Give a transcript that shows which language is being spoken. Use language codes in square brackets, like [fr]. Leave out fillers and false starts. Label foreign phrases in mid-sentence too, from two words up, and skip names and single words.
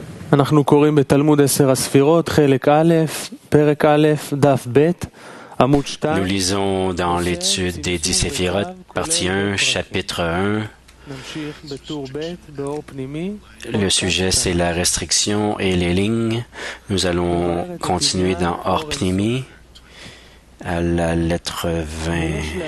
[he] אנחנו קוראים בתלמוד 10 הספירות, חלק א', פרק א', דף ב', עמוד 2. [fr] Nous lisons dans l'étude des 10 séphirotes, partie 1, chapitre 1. Le sujet, c'est la restriction et les lignes. Nous allons continuer dans Or Pnimi à la lettre 20.